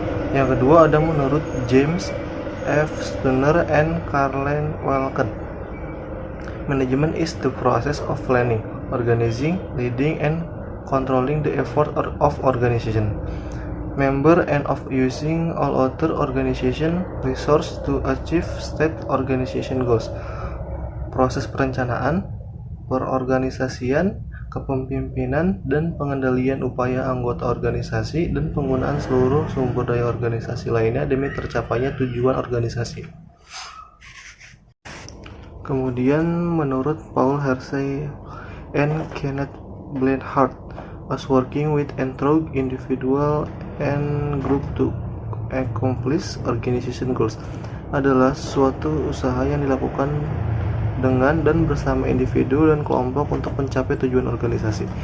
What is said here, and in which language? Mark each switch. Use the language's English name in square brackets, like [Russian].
[Indonesian] Yang kedua ada menurut James F. [English] Stunner and Carlen Welken. Management is the process of planning, organizing, leading, and controlling the effort of organization, member, and of using all other organization resources to achieve state organization goals. [Indonesian] Proses perencanaan, perorganisasian, kepemimpinan, dan pengendalian upaya anggota organisasi dan penggunaan seluruh sumber daya organisasi lainnya demi tercapainya tujuan organisasi. Kemudian menurut Paul Hersey and Kenneth Blanchard, [English] as working with and through individual and group to accomplish organization goals, [Indonesian] adalah suatu usaha yang dilakukan dengan dan bersama individu dan kelompok untuk mencapai tujuan organisasi.